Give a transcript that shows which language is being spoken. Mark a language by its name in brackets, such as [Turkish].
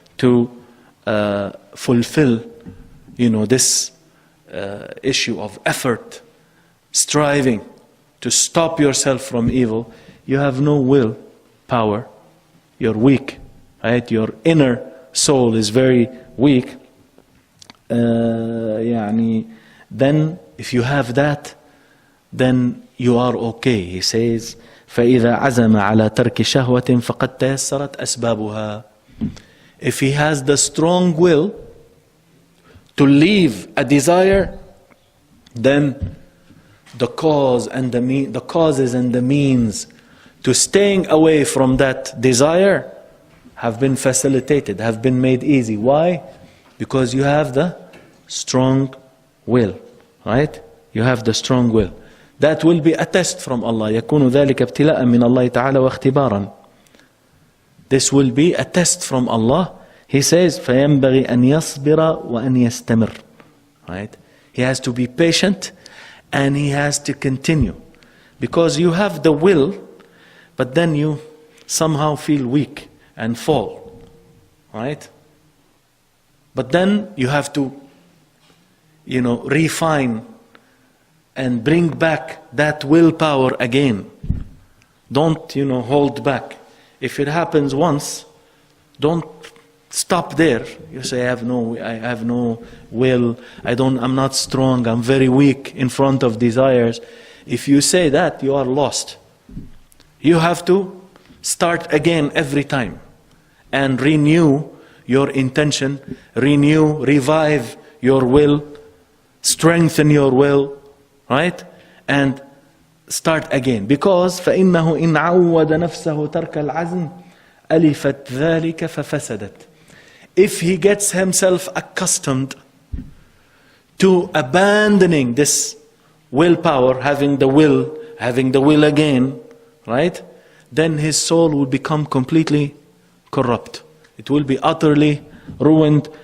[English] To fulfill, this issue of effort, striving to stop yourself from evil. You have no will power you're weak, right? Your inner soul is very weak. Then if you have that, then you are okay. He says, [Arabic] فَإِذَا عَزَمَ عَلَى تَرْكِ شَهْوَةٍ فَقَدْ تَيَسَّرَتْ أَسْبَابُهَا. [English] If he has the strong will to leave a desire, then the causes and the means to staying away from that desire have been facilitated, have been made easy. Why? Because you have the strong will, right? You have the strong will. That will be a test from Allah. [Arabic] يكون ذلك ابتلاء من الله تعالى واختبارا. [English] This will be a test from Allah. He says, [Arabic] فَيَنْبَغِي أَنْ يَصْبِرَ وَأَنْ يَسْتَمِرْ. [English] Right? He has to be patient and he has to continue. Because you have the will, but then you somehow feel weak and fall. Right? But then you have to, refine and bring back that willpower again. Don't, hold back. If it happens once, don't stop there. You say, I have no will. I'm not strong. I'm very weak in front of desires. If you say that, you are lost. You have to start again every time and renew your intention, revive your will, strengthen your will, right? And start again. Because [Arabic] فَإِنَّهُ إِنْ عَوَّدَ نَفْسَهُ تَرْكَ الْعَزْمِ أَلِفَتْ ذَلِكَ فَفَسَدَتْ. [English] If he gets himself accustomed to abandoning this willpower, having the will again, right? Then his soul will become completely corrupt. It will be utterly ruined.